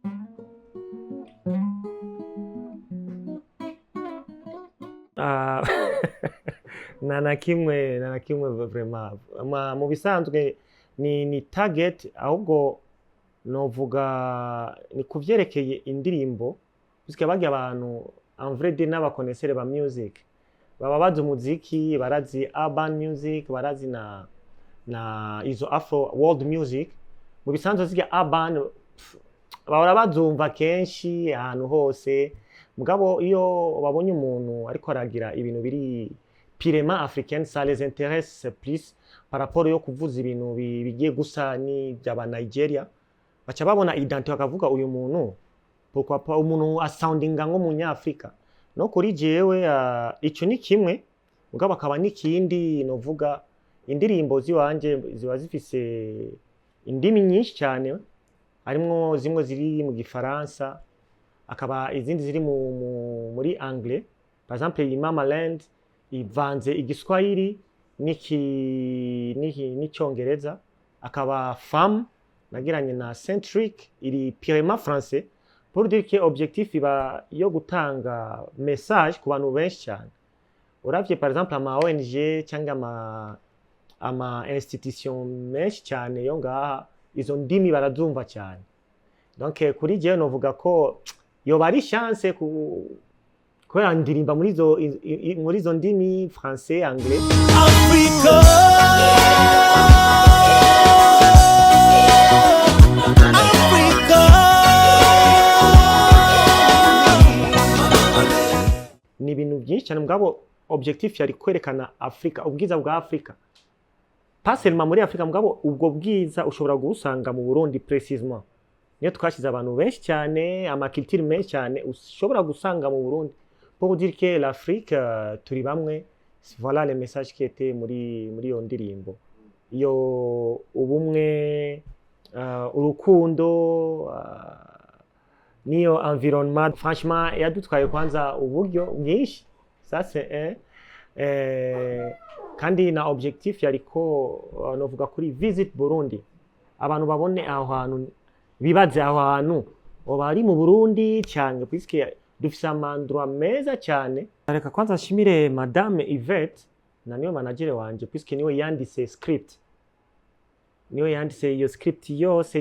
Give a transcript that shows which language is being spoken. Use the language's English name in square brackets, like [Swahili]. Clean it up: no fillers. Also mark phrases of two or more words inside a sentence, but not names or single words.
[Rundi] na kimwe vraiment mu bisanzwe ni target, ahubwo novuga ni kuvyerekeye indirimbo puisque bagiye abantu [French] en vrai [Rundi] de n'abakonesere ba music baba bazi umuziki, barazi [English] urban music, [Rundi] barazi na izo [English] afro world music. [Rundi] Mu bisanzwe zirya urban bahora bazumva kenshi ahantu hose, mugabo iyo babonye umuntu ariko aragira ibintu biri [French] purement africaine, ça les intéresse plus par rapport [Rundi] yo kuvuza ibintu bigiye gusa ni by'aba Nigeria, baca babona identité bakavuga uyu muntu [French] pourquoi pas [Rundi] umuntu asoundinga nko munyafrika. No kuri jewe ico ni kimwe, mugabo akaba n'ikindi novuga indirimbo ziwanje ziba zifise indimi nyinshi cyane, harimo zimwe ziri mu gifaransa, akaba izindi ziri muri anglais. [French] Par exemple [Rundi] Mama Land ivanze igiswahili n'icyongereza, akaba Femme nagiranye na Centric iri [French] purement français, pour dire que objectif [Rundi] iba yo gutanga message ku bantu benshi cyane. Uravye [French] par exemple [Rundi] ama ONG cyangwa ama institution menshi cyane yo ngaha izo ndimi barazumva cyane. Donc kuri jewe novuga ko yoba ari chance ko yandirimba muri izo ndimi [French] français, anglais. [Rundi] Africa. Ni ibintu byinshi cyane, mugabo objectif yari kwerekana Afrika, ubwiza bwa Afrika. [French] Pas seulement [Rundi] muri Afrika, mugabo ubwo bwiza ushobora gusanga mu Burundi précisément. Niyo twashize abantu benshi cyane, ama culture menshi cyane ushobora gusanga mu Burundi. [French] Pour dire que l'Afrique [Rundi] turi bamwe, [French] voilà le message qui était [Rundi] muri iyo ndirimbo. Iyo ubumwe, urukundo, niyo [French] environnement, franchement [Rundi] yadutwaye kwanza uburyo bwinshi. [French] Ça c'est [Rundi] kandi na objectif yariko novuga kuri visit Burundi, abantu babone aho hantu, bibaze aho hantu bari mu Burundi cyane, puisque dufise amandroit meza cyane. Reka kwanza nshimire Madame Yvette na niyo manager wanje, puisque niwe yanditse script, niwe yanditse iyo script yose.